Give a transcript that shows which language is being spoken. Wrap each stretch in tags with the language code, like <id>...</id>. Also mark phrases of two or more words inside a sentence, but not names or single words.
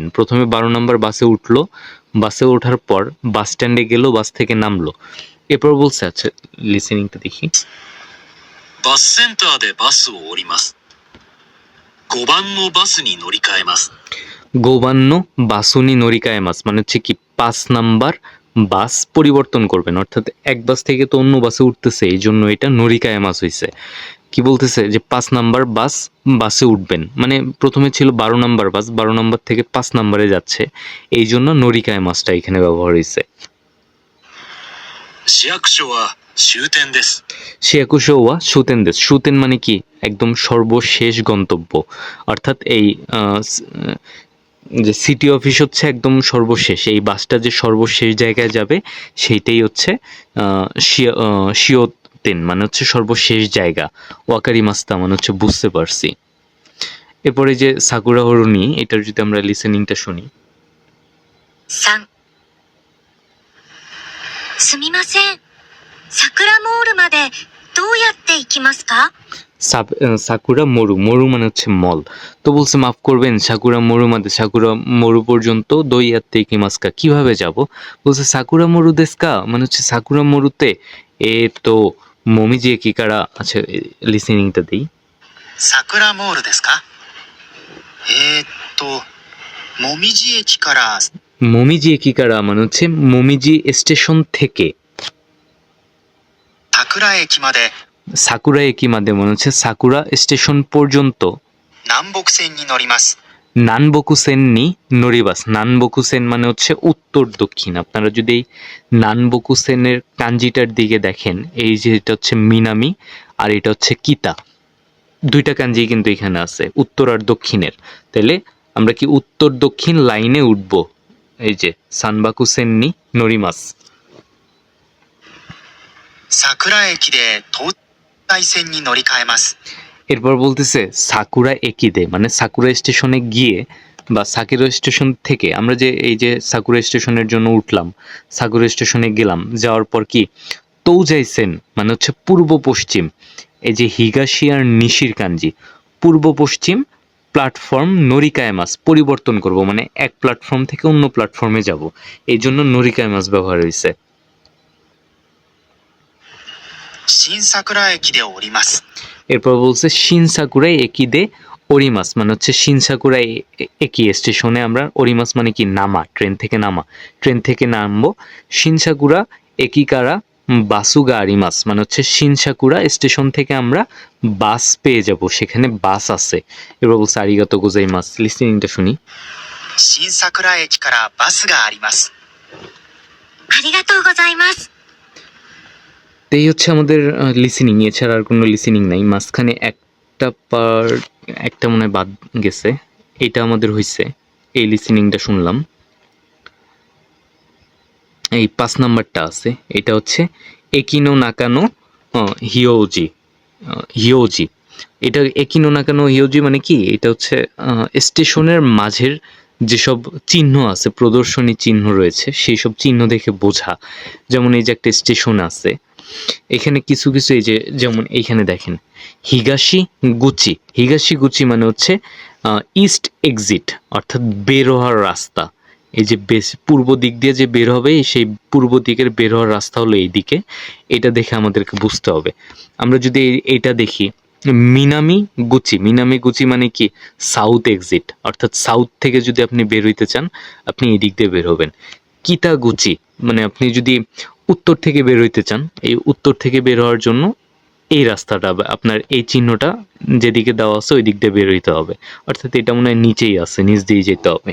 <bn>প্রথমে 12 নম্বর বাসে উঠলো, বাসে ওঠার পর বাস স্ট্যান্ডে গেল, বাস থেকে নামলো। এরপর বলছে, আচ্ছা লিসেনিংটা দেখি।</bn> <ja>バスセンターでバスを降ります。5番のバスに乗り換えます。 5番バスに乗り換えます</ja> <bn>মানে হচ্ছে কি 5 নাম্বার বাস পরিবর্তন করবেন, অর্থাৎ এক বাস থেকে তো অন্য বাসে উঠতেছে, এই জন্য এটা নরিকায়ামাস হয়েছে। কি বলতেছে যে 5 নাম্বার বাসে উঠবেন, মানে প্রথমে ছিল 12 নাম্বার বাস, 12 নাম্বার থেকে 5 নাম্বারে যাচ্ছে, এই জন্য নরিকায়ামাসটা এখানে ব্যবহার হয়েছে।</bn> <ja>市役所は終点です。市役所は終点です,</ja> <bn>সুতেন মানে কি একদম সর্বশেষ গন্তব্য, অর্থাৎ এই যে সিটি অফিস হচ্ছে একদম সর্বশেষ, এই বাসটা যে সর্বশেষ জায়গায় যাবে সেইটাই হচ্ছে শিওতেন মানে হচ্ছে সর্বশেষ জায়গা,</bn> <ja>わかりました</ja> <bn>মানে হচ্ছে বুঝতে পারছি। এরপরে যে সাকুরা হরুনি, এটার যদি আমরা লিসেনিংটা শুনি।</bn> <ja>3、すみません。桜モールまでどうやって行きますか？</ja> <bn>সাকুরা মরু মানে হচ্ছে মল। তো বলছে মাফ করবেন সাকুরা মরু পর্যন্ত</bn> <ja>どうやって行きますか</ja> <bn>কিভাবে যাব। বলছে</bn> <ja>桜モールですか</ja> <bn>মানে হচ্ছে সাকুরা মরুতে</bn> <ja>えーっと もみじ駅から.</ja> <bn>আচ্ছা লিসেনিংটা দেই।</bn> <ja>桜モールですか？えーっと、 もみじ駅からもみじ駅から</ja> <bn>মানে হচ্ছে মোমিজি স্টেশন থেকে,</bn> <ja>桜駅まで桜駅まで</ja> <bn>মানে হচ্ছে সাকুরা স্টেশন পর্যন্ত</bn> <ja>南北線に乗ります。南北線に乗ります.</ja> <bn>নানবকুসেন মানে হচ্ছে উত্তর দক্ষিণ। আপনারা যদি এই নানবকুসেনের কাঞ্জিটার দিকে দেখেন, এই যে এটা হচ্ছে মিনামি আর এটা হচ্ছে কিতা, দুইটা কাঞ্জি কিন্তু এখানে আছে উত্তর আর দক্ষিণের। তাহলে আমরা কি উত্তর দক্ষিণ লাইনে উঠব? এই যে</bn> <ja>南北線に乗ります. 桜駅で東海線に乗り換えます。</ja> <bn>এরপর বলতেছে</bn> <ja>桜駅で</ja> <bn>মানে সাকুরা স্টেশনে গিয়ে বা সাকুরা স্টেশন থেকে আমরা যে এই যে সাকুরা স্টেশনের জন্য উঠলাম, সাকুরা স্টেশনে গেলাম, যাওয়ার পর কি তৌজাইসেন মানে হচ্ছে পূর্ব পশ্চিম, এই যে হিগাশি আর নিশির কাঞ্জি, পূর্ব পশ্চিম প্ল্যাটফর্ম নরিকায়ামাস পরিবর্তন করব, মানে এক প্ল্যাটফর্ম থেকে অন্য প্ল্যাটফর্মে যাব, এই জন্য নরিকায়ামাস ব্যবহার হয়েছে।</bn> <ja>新桜駅で降ります。</ja> <bn>এরপর বলছে</bn> <ja>新桜駅で降ります</ja> <bn>মানে হচ্ছে শিনসাকুরাই একি স্টেশনে আমরা, ওরিমাস মানে কি নামা, ট্রেন থেকে নামা, ট্রেন থেকে নামবো।</bn> <ja>新桜駅からバスがあります</ja> <bn>মানে হচ্ছে শিনসাকুরা স্টেশন থেকে আমরা বাস পেয়ে যাব, সেখানে বাস আছে। এবার বলছে</bn> <ja>ありがとうございます.</ja> <bn>লিসেনিংটা শুনি।</bn> <ja>新桜駅からバスがあります。ありがとうございます。</ja> <bn>তো এই হচ্ছে আমাদের লিসেনিং, এছাড়া আর কোনো লিসেনিং নাই। মাঝখানে একটা মনে হয় বাদ গেছে, এটা আমাদের হয়েছে, এই লিসেনিংটা শুনলাম। এই 5 নাম্বারটা আছে, এটা হচ্ছে</bn> <ja>駅の中の表示.</ja> <bn>হিয়োজি, এটা</bn> <ja>駅の中の表示</ja> <bn>মানে কি, এটা হচ্ছে স্টেশনের মাঝের যেসব চিহ্ন আছে, প্রদর্শনী চিহ্ন রয়েছে, সেই সব চিহ্ন দেখে বোঝা। যেমন এই যে একটা স্টেশন আছে, এখানে কিছু কিছু এই যে যেমন এইখানে দেখেন</bn> <ja>東口, 東口</ja> <bn>মানে হচ্ছে</bn> <en>East exit</en> <bn>অর্থাৎ বের হওয়ার রাস্তা। এই যে পূর্ব দিক দিয়ে যে বের হবে, সেই পূর্ব দিকের বের হওয়ার রাস্তা হলো এই দিকে, এটা দেখে আমাদেরকে বুঝতে হবে। আমরা যদি এইটা দেখি</bn> <ja>南口, 南口</ja> <bn>মানে কি</bn> <en>South exit,</en> <bn>অর্থাৎ সাউথ থেকে যদি আপনি বের হইতে চান আপনি এই দিক দিয়ে বের হবেন। কিতাগুচি মানে আপনি যদি উত্তর থেকে বের হইতে চান, এই উত্তর থেকে বের হওয়ার জন্য এই রাস্তাটা আপনার এই চিহ্নটা যেদিকে দেওয়া আছে ওই দিক দিয়ে বের হইতে হবে, অর্থাৎ এটা মনে হয় নিচেই আছে, নিচ দিয়ে যেতে হবে।</bn>